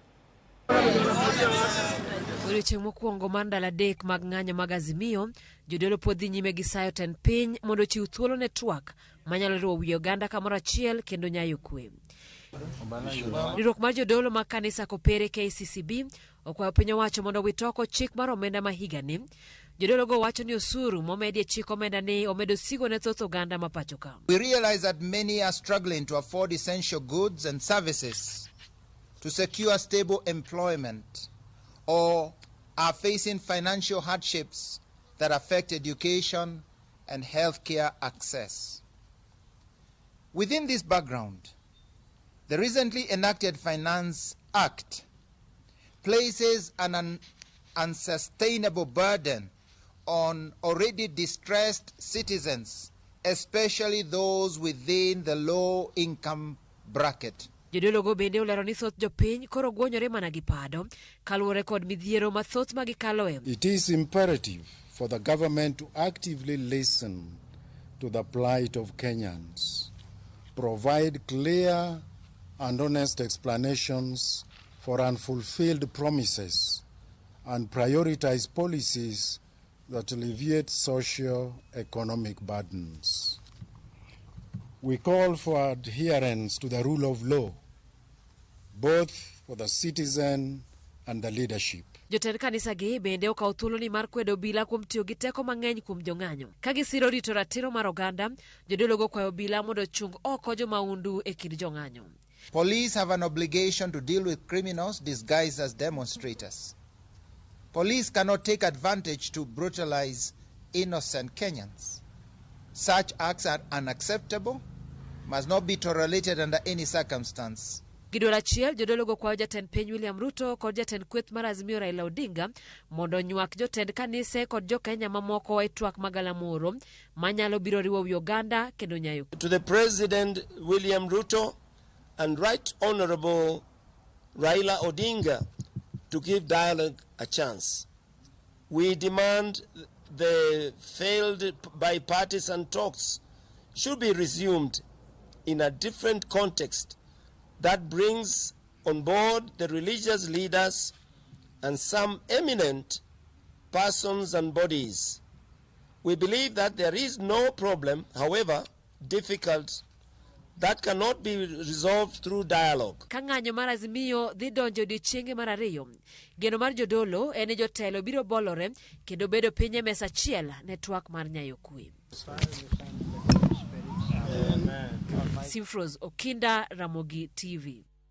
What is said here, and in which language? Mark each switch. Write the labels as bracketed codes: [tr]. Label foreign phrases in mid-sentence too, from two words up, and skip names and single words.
[luo] Odiochieng' mokwongo mar ndalo 3 mag ng'anyo mag Azimio, jodolo podhi nyime gi sayo tend piny mondo chiw thuolo ne twak manyalo riwo wi oganda kamoro achiel kendo nyayo kwe. Riwruok mar jodolo mag kanisa kopere KCCB okwayo piny owacho mondo wit oko chik mar omenda ma higani. Jodolo go wacho ni osuru momedi chik omenda ni omedo sigo ne thoth oganda ma pacho ka. [en] We realize that many are struggling to afford essential goods and services, to secure stable employment, or are facing financial hardships that affect education and healthcare access. Within this background, the recently enacted Finance Act places an unsustainable burden on already distressed citizens, especially those within the low-income bracket. [luo] Jodolo go bende olero ni thoth jopiny koro gwonyore mana gi pado kaluwore kod midhiero mathoth ma gikaloe. [en] It is imperative for the government to actively listen to the plight of Kenyans, provide clear and honest explanations for unfulfilled promises, and prioritize policies that alleviate socio-economic burdens. We call for adherence to the rule of law, both for the citizen and the leadership. [luo] Jotend kanisa gi bende okawo thuolo ni mar kwedo bila kuom tiyo gi teko mang'eny kuom jong'anyo. Ka gisiro rito ratiro mar oganda, jodolo go kwayo bila mondo chung oko jomaundu e kind jong'anyo. [en] Police have an obligation to deal with criminals disguised as demonstrators. Police cannot take advantage to brutalize innocent Kenyans. Such acts are unacceptable, must not be tolerated under any circumstance. [luo] Gidwaro achiel, jodolo go kwayo jatend piny William Ruto kod jatend kweth mar Azimio Raila Odinga mondo nywak jotend kanise kod jokenya mamoko e twak magalamoro manyalo biro riwo wi oganda kendo nyayo. [en] To the President William Ruto and Right Honorable Raila Odinga to give dialogue a chance. We demand the failed bipartisan talks should be resumed in a different context that brings on board the religious leaders and some eminent persons and bodies. We believe that there is no problem, however difficult, that cannot be resolved through dialogue. [luo] Ka ng'anyo mar Azimio dhi donjo odiochienge mar 2, geno mar jodolo en jotelo biro bolore kendo bedo piny e mesa achiel ne twak mar nyayo kwe. Simpros Okinda, Ramogi TV.